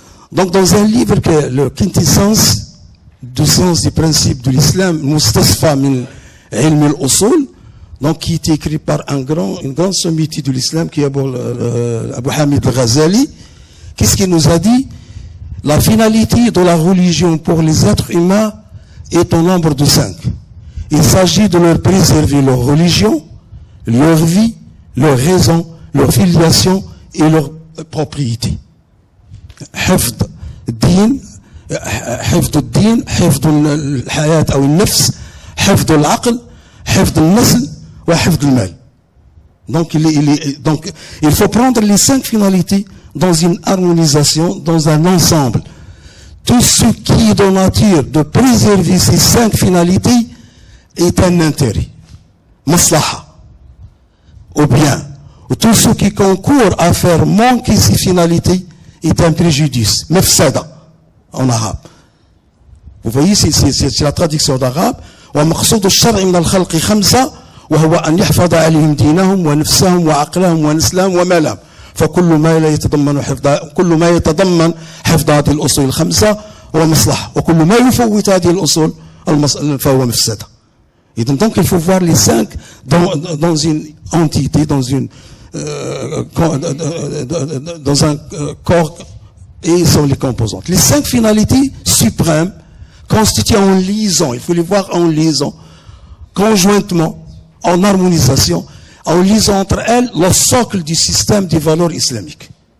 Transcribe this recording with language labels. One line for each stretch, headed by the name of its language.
French: Donc, dans un livre qui est le quintessence du sens des principes de l'islam, Mustasfa min ilm al-usul, donc qui est écrit par une grande sommité de l'islam qui est Abu Hamid al-Ghazali, qu'est-ce qu'il nous a dit? La finalité de la religion pour les êtres humains est au nombre de 5. Il s'agit de leur préserver leur religion, leur vie, leur raison, leur filiation et leur propriété.
Arabic: حفظ الدين حفظ الحياة أو النفس حفظ العقل حفظ النسل وحفظ المال.
French: Donc il faut prendre les 5 finalités dans une harmonisation, dans un ensemble. tout ce qui est de nature de préserver ces 5 finalités est un intérêt. Maslaha. Ou bien, tout ce qui concourt à faire manquer ces finalités est un préjudice. Mafsada, en arabe. Vous voyez, c'est la traduction d'arabe.
Arabic: ومقصود الشرع من الخلق 5 وهو أن يحفظ عليهم دينهم ونفسهم وعقلهم ونسلهم ومالهم فكل ما يتضمن حفظ هذه الأصول 5 هو مصلحة وكل ما يفوت هذه الأصول فهو مفسدة.
French: Et donc il faut voir les 5 dans une entité, dans un corps et sont les composantes. Les 5 finalités suprêmes constituent en liaison, il faut les voir en liaison, conjointement, en harmonisation, en liaison entre elles le socle du système des valeurs islamiques.